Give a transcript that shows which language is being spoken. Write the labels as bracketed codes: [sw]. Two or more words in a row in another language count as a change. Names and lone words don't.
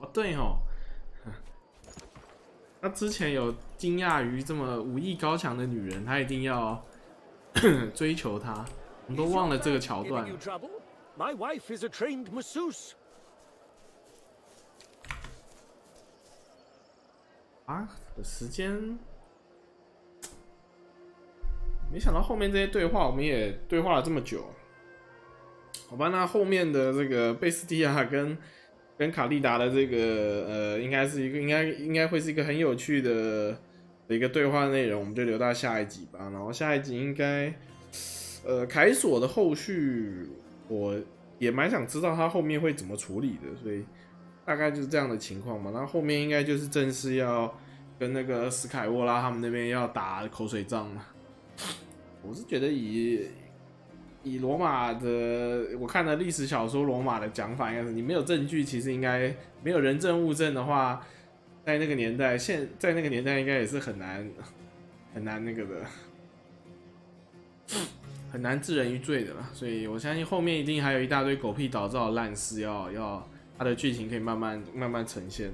[zh] 哦，对哦，他之前有惊讶于这么武艺高强的女人，他一定要追求她，我们都忘了这个桥段。 [en] My wife is a trained masseuse. [zh] 啊，时间，没想到后面这些对话我们也对话了这么久。好吧，那后面的这个贝斯蒂亚跟卡莉达的这个应该是一个应该会是一个很有趣的一个对话内容，我们就留到下一集吧。然后下一集应该凯索的后续，我也蛮想知道他后面会怎么处理的，所以大概就是這樣的情況嘛。那後面應該就是正式要跟那個史凱沃拉他們那邊要打口水仗了。我是覺得以羅馬的，我看了歷史小說羅馬的講法，應該是你沒有證據，其實應該沒有人證物證的話，在那個年代，在那個年代應該也是很難那個的，很難置人於罪的啦。所以我相信後面一定還有一大堆狗屁倒灶的爛事要它的劇情可以慢慢呈現的。